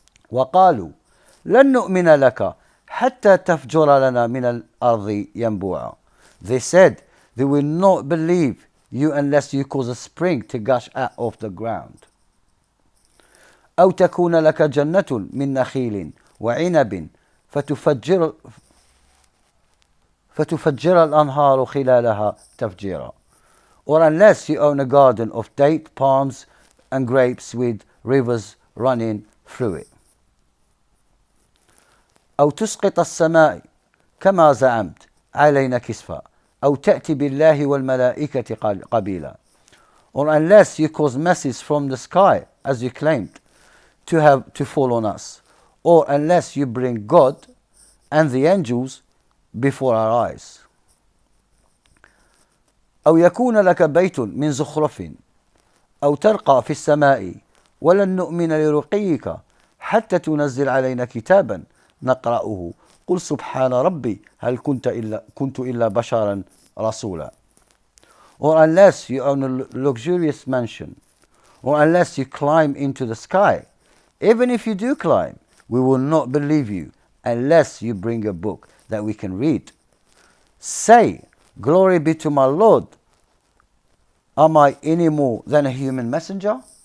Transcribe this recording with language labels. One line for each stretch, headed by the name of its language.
Arabic: وقالوا لن نؤمن لك حتى تفجر لنا من الأرض ينبوعا.
English: They said they will not believe you unless you cause a spring to gush out of the ground.
Arabic: أو تكون لك جنة من نخيل وعنب فتفجر الأنهار خلالها تفجيرا.
English: Or unless you own a garden of date, palms and grapes with rivers running through it.
Arabic: أو تسقط السماء كما زعمت علينا كسفا أو تأتي بالله والملائكة قبيلا.
English: Or unless you cause masses from the sky, as you claimed, to fall on us. Or unless you bring God and the angels before our eyes.
Arabic: أو يكون لك بيت من زخرف أو ترقى في السماء ولن نؤمن لرقيك حتى تنزل علينا كتابا نقرأه قل سبحان ربي هل كنت إلا بشرا رسولا.
English: Or unless you own a luxurious mansion, or unless you climb into the sky. Even if you do climb, we will not believe you unless you bring a book that we can read. Say, glory be to my Lord. Am I any more than a human messenger?